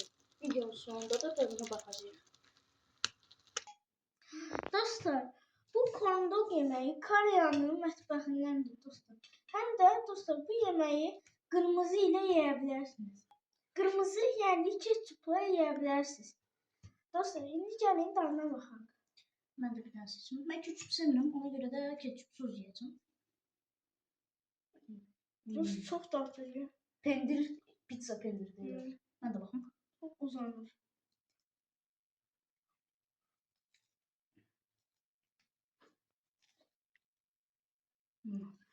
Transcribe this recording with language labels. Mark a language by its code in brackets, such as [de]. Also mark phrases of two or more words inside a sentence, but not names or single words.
[tr] Videonun sonunda da tadına bakacağız. [az] Dostlar bu korndog yemeği Koreyanın mətbəxindəndir dostlar. [tr] Hem de dostlar bu yemeği kırmızı ile yiyebilirsiniz. Kırmızı yani ketçupla yiyebilirsiniz. [az] Dostlar indi gəlin dadına baxaq. [tr] Ben de bir tane seçeyim. Ben ketçap sevmiyorum. Ona göre de ketçapsız yiyeceğim. Bu çok tatlı. Pendir, pizza pendir diyor. Ben de bakayım. Çok uzanır. Hmm.